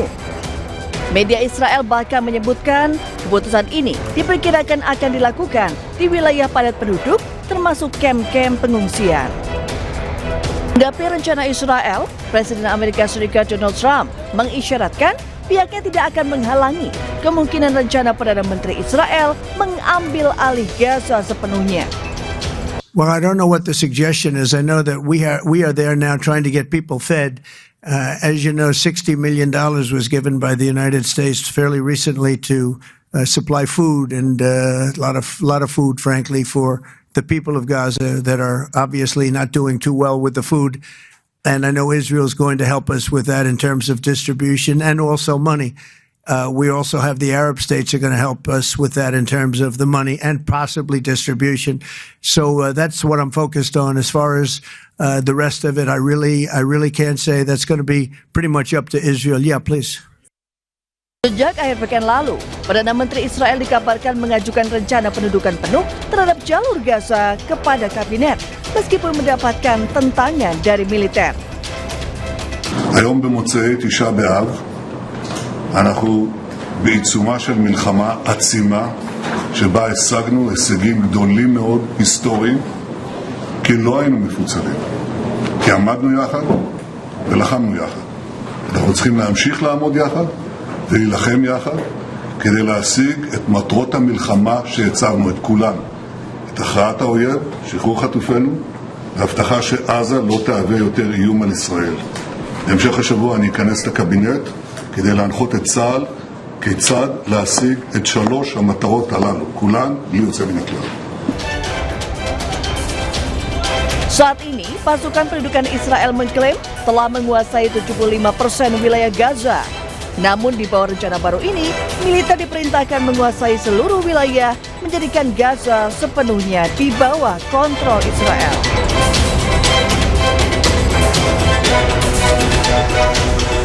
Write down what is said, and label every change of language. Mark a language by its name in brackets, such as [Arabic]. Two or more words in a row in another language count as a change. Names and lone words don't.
[Indonesian] Media Israel bahkan menyebutkan keputusan ini diperkirakan akan dilakukan di wilayah padat penduduk termasuk kamp-kamp pengungsian. Menanggapi rencana Israel, Presiden Amerika Serikat Donald Trump mengisyaratkan pihaknya tidak akan menghalangi kemungkinan rencana Perdana Menteri Israel mengambil alih Gaza sepenuhnya. [English] Well, I don't know what the suggestion is. I know that we are there now trying to get people fed. As you know, $60 million was given by the United States fairly recently to supply food and a lot of food, frankly, for the people of Gaza that are obviously not doing too well with the food. And I know Israel is going to help us with that in terms of distribution and also money. We also have the Arab states are going to help us with that in terms of the money and possibly distribution. So that's what I'm focused on. As far as the rest of it, I really can't say. That's going to be pretty much up to Israel. Yeah, please. [Indonesian] Sejak akhir pekan lalu, Perdana Menteri Israel dikabarkan mengajukan rencana pendudukan penuh terhadap jalur Gaza kepada kabinet, meskipun mendapatkan tentangan dari militer. [Hebrew] היום במוצאי תשעה באב אנחנו בעיצומה של מלחמה עצימה שבה השגנו הישגים גדולים מאוד היסטוריים כי לא היינו מפוצלים, כי עמדנו יחד ולחמנו יחד. אנחנו צריכים להמשיך לעמוד יחד ולהילחם יחד כדי להשיג את מטרות המלחמה שהצבנו, את כולן, את הכרעת האויב, שחרור חטופינו והבטחה שעזה לא תהווה יותר איום על ישראל. בהמשך השבוע אני אכנס לקבינט כדי להנחות את צה"ל כיצד להשיג את 3 המטרות הללו, כולן בלי יוצא מן הכלל. [Indonesian] Saat ini, pasukan pendudukan Israel mengklaim telah menguasai 75% wilayah Gaza. Namun di bawah rencana baru ini, militer diperintahkan menguasai seluruh wilayah, menjadikan Gaza sepenuhnya di bawah kontrol Israel.